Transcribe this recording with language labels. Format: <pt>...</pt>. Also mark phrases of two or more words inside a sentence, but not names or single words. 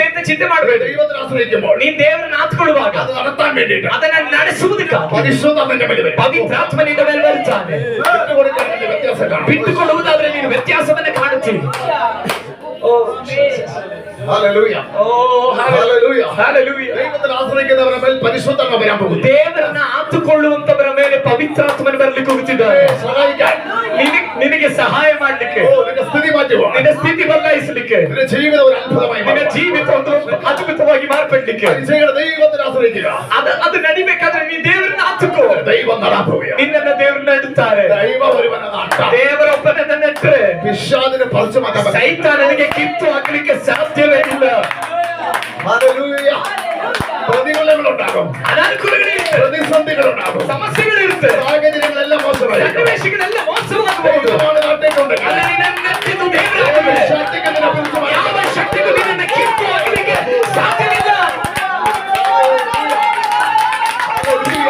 <kn>ಚಿಂತೆ ಮಾಡಬೇಡಿ.</kn> <ml>ദൈവത്തിൽ ആശ്രയിക്കുമ്പോൾ</ml> <kn>ನೀನ್ ದೇವರನ್ನ ಆತ್ಕೊಳ್ಳುವಾಗ</kn> <ml>അത് നടത്താൻ വേണ്ടിയിട്ട്</ml> <kn>ಅದನ್ನ ನಡೆಸುವುದಕ್ಕಾಗಿ</kn> <ml>പരിശുദ്ധാത്മന്റെ മേൽ വരും.</ml> <kn>ಪವಿತ್ರಾತ್ಮ ನಿನ್ನ ಮೇಲೆ ಬರುತ್ತಾನೆ.</kn> <ml>വിട്ടുകൊടുക്കുന്നതിന്റെ വ്യത്യാസം കാണും.</ml> <kn>ಬಿಟ್ಟುಕೊಡುವುದಾದ್ರೆ ನೀನು ವ್ಯತ್ಯಾಸವನ್ನ ಕಾಣುತ್ತೀವಿ. ಓ</kn> <ml>ഹല്ലേലൂയ. ಓ ഹല്ലേലൂയ.</ml> <kn>ಹಲ್ಲೆಲೂಯ.</kn> <ml>ദൈവത്തിൽ ആശ്രയിക്കുന്നവരുടെ മേൽ പരിശുദ്ധാത്മ വരാൻ പോകുന്നു.</ml> <kn>ದೇವರನ್ನ ಆತುಕೊಳ್ಳುವಂತವರ ಮೇಲೆ ಪವಿತ್ರಾತ್ಮನ ಬರಲಿಕ್ಕೆ ಹೋಗುತ್ತಿದ್ದಾರೆ.</kn> <ml>സഹായിക്കാൻ,</ml> <kn>ನಿನಗೆ ಸಹಾಯ ಮಾಡಲಿಕ್ಕೆ,</kn> <ml>നിന്റെ സ്ഥിതി മാറ്റുവാൻ,</ml> <kn>ನಿನ್ನ ಸ್ಥಿತಿ ಬದಲಾಯಿಸಲಿಕ್ಕೆ,</kn> <ml>നിന്റെ ജീവിതം ഒരു അത്ഭുതമായി</ml> <kn>ನಿನ್ನ</kn> <ml>മാറുവാൻ.</ml> <kn>ಜೀವಿತ ಒಂದು ಅದ್ಭುತವಾಗಿ ಮಾರ್ಪಡ್ಲಿಕ್ಕೆ</kn> <ml>മനുഷ്യരുടെ ദൈവത്തിൽ ആശ്രയിക്കുക.</ml> <kn>ಅದು ನಡಿಬೇಕಾದ್ರೆ ನೀ ದೇವರನ್ನ ಆತುಕೋ.</kn> <ml>ദൈവം നടാൻ പോവുകയാണ്.</ml> <kn>ನಿನ್ನನ್ನ ದೇವರನ್ನ ಇಡುತ್ತಾರೆ.</kn> <ml>ദൈവം ഒരുവനെ നട്ടാൽ</ml> <kn>ದೇವರೊಬ್ಬನನ್ನ ನೆಟ್ಟರೆ</kn> <ml>പിശാചിനെ പറിച്ചു മാറ്റാൻ പറ്റില്ല.</ml> <kn>ಸೈತಾನನಿಗೆ ಕಿತ್ತು ಹಾಕಲಿಕ್ಕೆ ಸಾಧ್ಯವೇ ಇಲ್ಲ.</kn> <ml>ഹല്ലേലൂയ. പ്രതികൂലങ്ങളുണ്ടാകും,</ml> <kn>ಅನಾನುಕೂಲಗಳಿರುತ್ತೆ,</kn> <ml>പ്രതിസന്ധികളുണ്ടാകും,</ml> <kn>ಸಮಸ್ಯೆಗಳಿರುತ್ತೆ,</kn> <ml>സാഹചര്യങ്ങളെല്ലാം മോശമായിരിക്കും.</ml> <kn>ಸನ್ನಿವೇಶಗಳೆಲ್ಲ ಮೋಸವಾಗಬಹುದು.</kn> <ml>ദൈവമാണ് നാട്ടിലുണ്ടെങ്കിൽ</ml> <kn>ಆದರೆ ನಿನ್ನನ್ನು ನೆಟ್ಟಿದ್ದು ದೇವರಾಗಿರುತ್ತದೆ.</kn> <ml>ശക്തിക്ക് നിന്നെ പിടിച്ചു മാറ്റാൻ</ml> <kn>ಯಾವ ಶಕ್ತಿಗೂ ನಿನ್ನನ್ನು ಕಿತ್ತು ಹಾಕಲಿಕ್ಕೆ ಸಾಧ್ಯವಿಲ್ಲ.</kn> <ml>ഹല്ലേലൂയ.</ml>